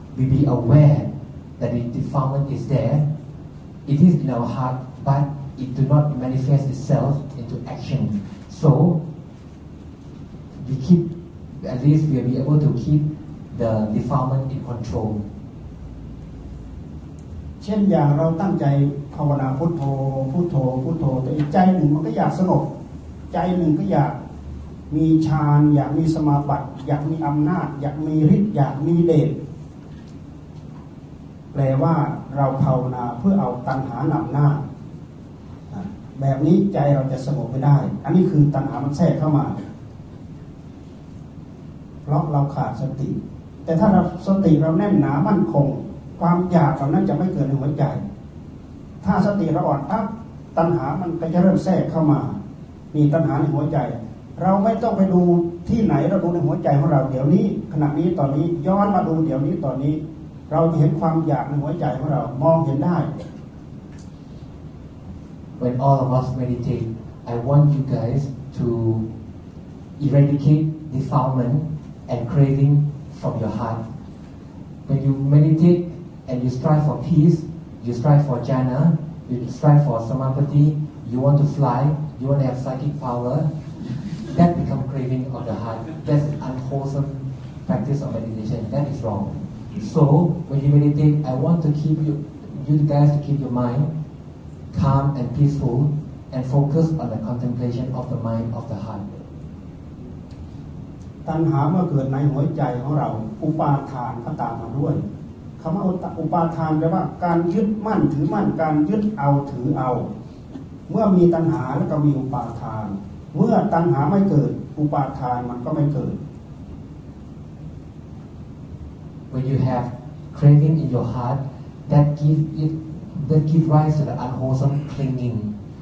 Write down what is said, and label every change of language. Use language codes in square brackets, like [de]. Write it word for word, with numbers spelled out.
[en] We be aware that the defilement is there. It is in our heart, but it do not manifest itself into action. So, we keep, at least we will be able to keep the defilement in control. [th] เช่นอย่างเราตั้งใจภาวนาพุทโธพุทโธพุทโธแต่อีกใจหนึ่งมันก็อยากสงบใจหนึ่งก็อยากมีฌานอยากมีสมาบัติอยากมีอำนาจอยากมีฤทธิ์อยากมีเดชแปลว่าเราภาวนาเพื่อเอาตัณหานำหน้าแบบนี้ใจเราจะสงบไม่ได้อันนี้คือตัณหามันแทรกเข้ามา เพราะเราขาดสติแต่ถ้าเราสติเราแน่นหนามั่นคงความอยากของนั้นจะไม่เกิดในหัวใจถ้าสติเราอ่อนปั๊บตัณหามันก็จะเริ่มแทรกเข้ามามีตัณหาในหัวใจเราไม่ต้องไปดูที่ไหนเราดูในหัวใจของเราเดี๋ยวนี้ขณะนี้ตอนนี้ย้อนมาดูเดี๋ยวนี้ตอนนี้เราเห็นความอยากในหัวใจของเรามองเห็นได้ [en] When all of us meditate, I want you guys to eradicate defilement and craving from your heart. When you meditate and you strive for peace, you strive for jhana, you strive for samadhi, you want to fly, you want to have psychic power, that become craving of the heart. That's unwholesome practice of meditation. That is wrong. So, when you meditate, I want to keep you, you guys to keep your mind calm and peaceful and focus on the contemplation of the mind of the heart. [th] ตัณหาเมื่อเกิดในหัวใจของเราอุปาทานก็ตามมาด้วยคำว่าอุปาทานแปลว่าการยึดมั่นถือมั่นการยึดเอาถือเอาเมื่อมีตัณหาแล้วก็มีอุปาทานเมื่อตัณหาไม่เกิดอุปาทานมันก็ไม่เกิด [en] When you have craving in your heart, that give it, that give rise to the unwholesome clinging.